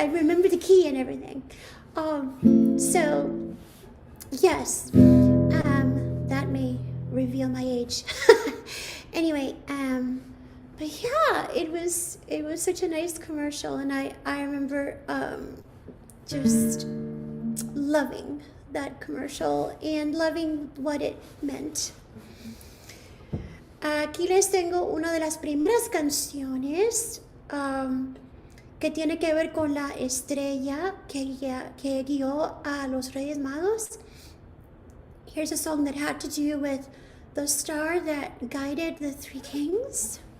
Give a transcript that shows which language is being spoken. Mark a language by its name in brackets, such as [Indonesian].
[English] I remember the key and everything. So yes, that may reveal my age. Anyway, but yeah, it was such a nice commercial, and I remember just loving that commercial and loving what it meant. [Spanish] Aquí les tengo una de las primeras canciones que tiene que ver con la estrella que guió a los Reyes Magos. [English] Here's a song that had to do with the star that guided the three kings.